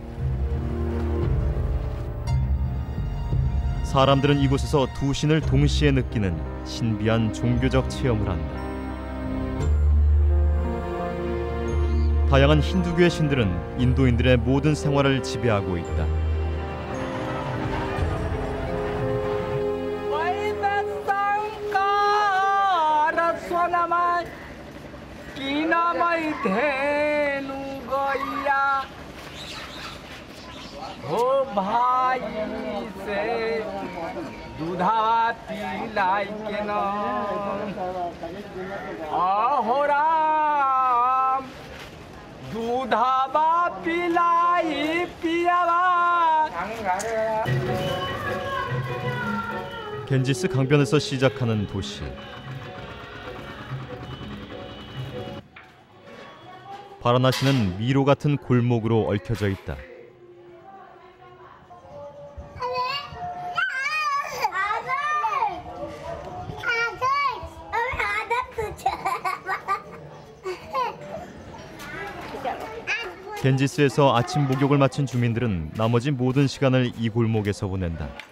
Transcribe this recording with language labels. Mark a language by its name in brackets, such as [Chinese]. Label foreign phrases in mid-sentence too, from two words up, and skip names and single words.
[Korean] 사람들은 이곳에서 두 신을 동시에 느끼는 신비한 종교적 체험을 한다. 다양한 힌두교의 신들은 인도인들의 모든 생활을 지배하고 있다. [Bhojpuri] ओ भाई से दूधावा पिलाई के न आहो राम दूधावा पिलाई पियावा. [Korean] 겐지스 강변에서 시작하는 도시. 바라나시는 미로 같은 골목으로 얽혀져 있다. 겐지스에서 아침 목욕을 마친 주민들은 나머지 모든 시간을 이 골목에서 보낸다.